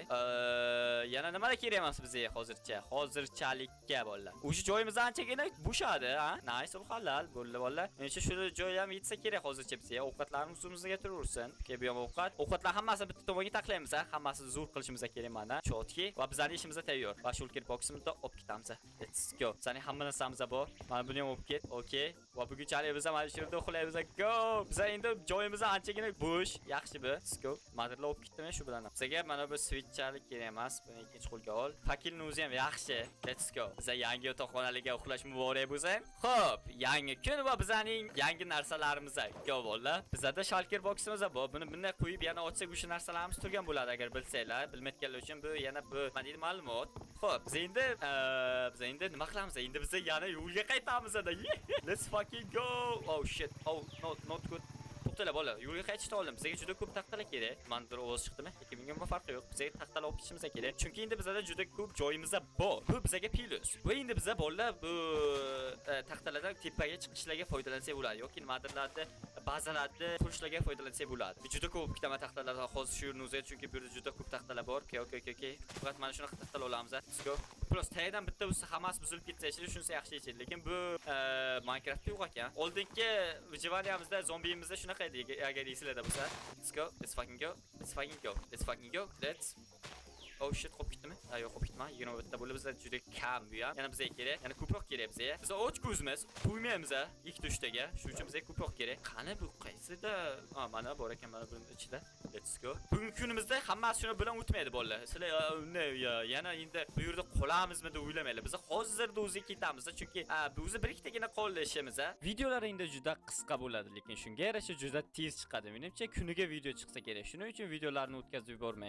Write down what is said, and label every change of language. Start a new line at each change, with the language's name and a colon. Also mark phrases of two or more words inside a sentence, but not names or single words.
Uzbek: Yana nimalar kerak emas bizga hozirchalikka bolalar. O'sha joyimiz anchagina bo'shadi, ha? Nice, halal bolalar. Menimcha shu joy ham yetsa kerak hozircha bizga. Ovqatlarimiz o'zimizga turaversin. Bu ham ovqatlar hammasini bitta tomonga taqlaymiz, ha? Hammasini zo'r qilishimiz kerak mana. Chotki va bizning ishimiz tayyor. Va Shulker boximizni olib ketamiz.
English: Let's go.
Uzbek: Sani hamma narsamiz bor. Mana buni ham olib ket. Okay. Va bugunchalik biz mana shu yerda uxlaymiz. Go. Biz endi joyimiz anchagina bo'sh. Yaxshi bu.
English: Let's go.
Uzbek: Modellar olib ketdimi shu bilan? Bizga mana bu switchchalik kerak emas. Buni ikkinchi qo'lga ol. Fakilni o'zi ham yaxshi.
English: Let's go.
Uzbek: Biz yangi yotoqxonalarga uxlash muborak bo'lsa. Xo'p, yangi kun va bizning yangi narsalarimiz. Go bolalar. Bizda Shulker boximiz bor. Buni bunday qo'yib yana ochsak o'sha narsalarimiz turgan bo'ladi agar bilsanglar. Bilmayotganlar uchun bu yana bu ma'lumot. Xo'p, biz endi nima qilamiz? Endi biz yana yo'lga qaytamiz.
English: Let's fucking go. Oh shit. Oh, not good.
Uzbek: To'xtanglar bolalar, yo'lga qaytishni oldim. Bizga juda ko'p taxtalar kerak. Manzara ovoz chiqdimi? Lekin bunga farqi yo'q. Bizga taxtalar olib ketishimiz kerak. Chunki endi bizda juda ko'p joyimiz bor. Bu bizga plus. Va endi biz bolalar bu taxtalardan tepaga chiqishlarga foydalansak bo'ladi yoki nimadirlarda bazalarni qurishlarga foydalansak bo'ladi. Juda ko'p ikkita taxtalar hozir shu yerni o'zida, chunki bu yerda juda ko'p taxtalar bor. Okay. Faqat mana shunaqa taxtalar olamiz.
English: Let's go.
Uzbek: Plus tagidan bitta bo'lsa hammasi buzilib ketsa, shunisi yaxshi edi, lekin bu Minecraftda yo'q ekan. Oldingi vijaniyamizda zombiyimizda shunaqa edi, agar esinglarda bo'lsa.
English: Let's go. Let's fucking go. Let's Oh shit,
Uzbek: qolib ketdimi? Ha, yo'q, qolib ketma. 21 ta bo'ldi. Bizlar juda kam bu ham. Yana bizga kerak. Yana ko'proq kerak bizga. Biz och ko'zimiz, to'ymaymiz a, 2-3 taga. Shuning uchun bizga ko'proq kerak. Qani bu qaysida? Ha, mana bor ekan, mana buning ichida.
English: Let's go.
Uzbek: Bugungi kunimizda hammasi shuni bilan o'tmaydi bolalar. Sizlar yana endi bu yerda qolamizmi deb o'ylamanglar. Biz hozirda o'zi ketamiz, chunki bu o'zi bir ikkitagina qoldi ishimiz a. Videolar endi juda qisqa bo'ladi, lekin shunga yarasha juda tez chiqadi. Menimcha kuniga video chiqsa kerak. Shuning uchun videolarni o'tkazib yubormang.